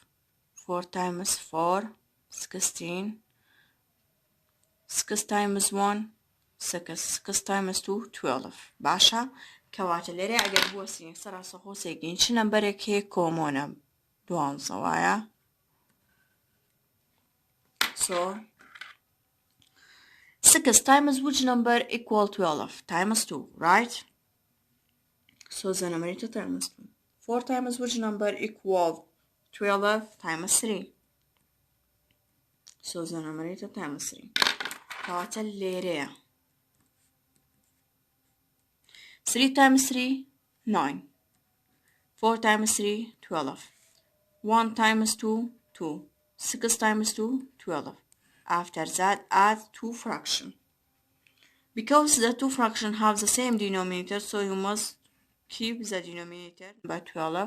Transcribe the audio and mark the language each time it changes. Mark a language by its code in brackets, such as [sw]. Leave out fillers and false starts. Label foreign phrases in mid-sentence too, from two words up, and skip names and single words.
[en] 4 times 4, 16. 6 times 1, 6. 6 times 2, 12. [ckb] باشا كواتە لێرە ئەگەر بوەسین سەراسەخۆ سێگەین چ نەمبەرێک هەیە کۆمۆنە 12 وایە. [en] So 6 times which number equal 12? Times 2, right? So the numerator times 2. 4 times which number equal 12? Times 3. So the numerator times 3. [ckb] كواتە لێرەیە. [en] 3 times 3, 9. 4 times 3, 12. 1 times 2, 2. 6 times 2, 12. After that, add 2 fractions. Because the 2 fractions have the same denominator, so you must keep the denominator by 12.